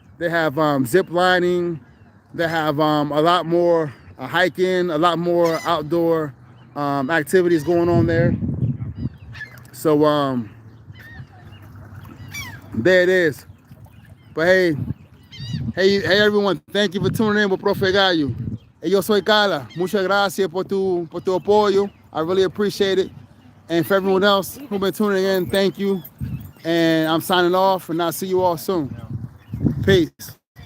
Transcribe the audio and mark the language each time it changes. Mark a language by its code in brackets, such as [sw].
[en] They have zip lining. They have a lot more hiking, a lot more outdoor activities going on there. So there it is. But hey everyone, thank you for tuning in with Profe Gallo. [es] Hey, yo soy Carla. Muchas gracias por tu apoyo. [en] I really appreciate it. And for everyone else who's been tuning in, thank you. And I'm signing off, and I'll see you all soon. Peace.